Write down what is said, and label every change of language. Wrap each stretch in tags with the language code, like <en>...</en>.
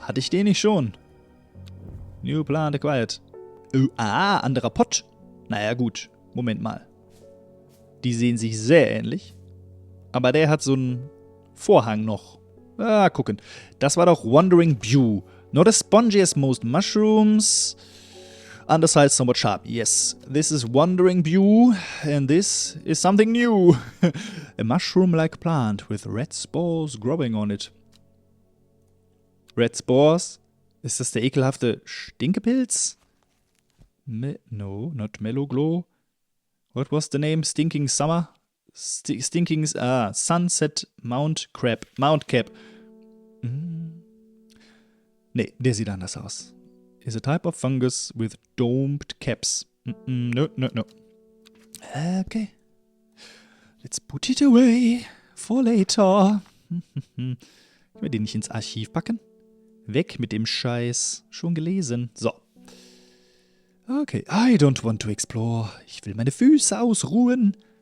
<de>Hatte ich den nicht schon?</de> <en>New plant acquired.</en> <de>Anderer Pott. Naja, gut. Moment mal. Die sehen sich sehr ähnlich. Aber der hat so einen Vorhang noch. Gucken. Das war doch Wandering Bew.</de> <en>Not as spongy as most mushrooms. Underside somewhat sharp. Yes, this is Wandering Bew. And this is something new. A mushroom-like plant with red spores growing on it. Red Spores?</en> <de>Ist das der ekelhafte Stinkepilz?</de> <en>No, not Mellow Glow. What was the name? Stinking Summer? Sunset Mount Cap.</en> <de>Nee, der sieht anders aus.</de> <en>Is a type of fungus with domed caps. No. Okay. Let's put it away for later.</en> <de>Können wir den nicht ins Archiv packen? Weg mit dem Scheiß. Schon gelesen. So. Okay.</de> <en>I don't want to explore.</en> <de>Ich will meine Füße ausruhen.</de>